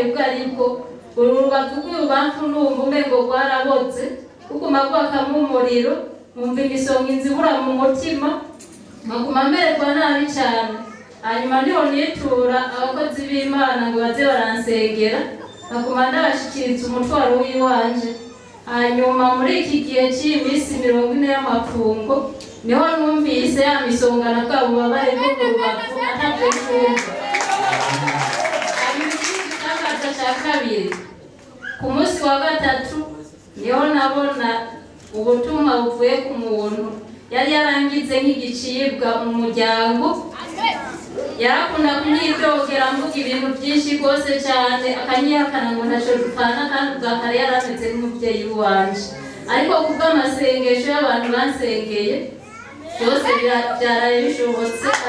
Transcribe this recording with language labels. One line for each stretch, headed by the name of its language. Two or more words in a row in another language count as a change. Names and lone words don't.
Rundi: bwari bwo ururuba rw'ubamfu n'umva umengo rwaraboze kuguma rwakamwo umuriro numva imisonga inzibura mu mutima nkaguma mererwa nabi cyane hanyuma niho nitura abakozi b'Imana ngo baze baransengera nkaguma ndabashikiriza umutwaro w'iwanje hanyuma muri iki gihe cy'iminsi 40 y'amapfungo niho numvise ya misonga na bwa bubabare bwo mu rubavu atavye kumva abibikikaza cya kabiri ku munsi wa gatatu niho nabona ubutumwa buvuye ku muntu yari yarangize nk'igicibwa mu muryango yarakunda kunyidogera mvuga ibintu byinshi rwose cyane akanyihakana ngo ntacyo dupfana kandi bwakare yarameze nk'umubyeyi wanje ariko kubw'amasengesho y'abantu bansengeye byose byaraye bishobotse